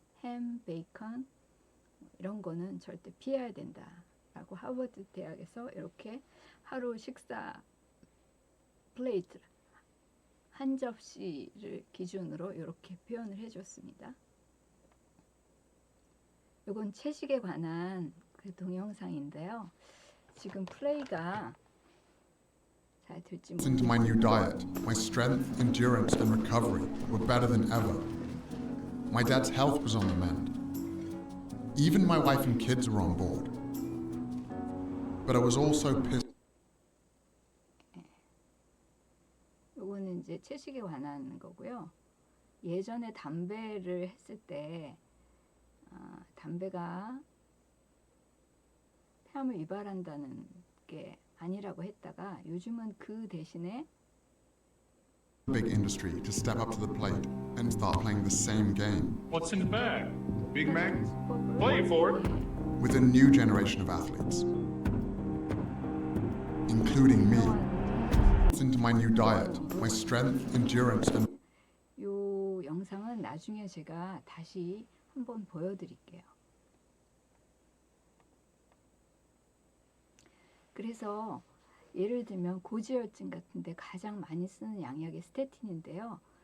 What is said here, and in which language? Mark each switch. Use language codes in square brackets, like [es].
[ko] 햄, 베이컨 이런 거는 절대 피해야 된다라고 하버드 대학에서 이렇게 하루 식사 플레이트 한 접시를 기준으로 이렇게 표현을 해줬습니다. 이건 채식에 관한 그 동영상인데요. 지금 플레이가 잘 들지 [en] Into my new diet, my strength, endurance, and recovery were better than ever. My dad's health was on the mend. Even my wife and kids were on board. But I was also pissed. [ko] 요거는 이제 채식에 관한 거고요. 예전에 담배를 했을 때 담배가 폐암을 유발한다는 게 아니라고 했다가 요즘은 그 대신에 [en] Big industry to step up to the plate and start playing the same game What's in the bag? Big Mac? Play for it. with a new generation of athletes, including me. Into my new diet, my strength, endurance, and [ko] 요 영상은 나중에 제가 다시 한번 보여드릴게요. 그래서 예를 들면 고지혈증 같은데 가장 많이 쓰는 양약이 스테틴인데요.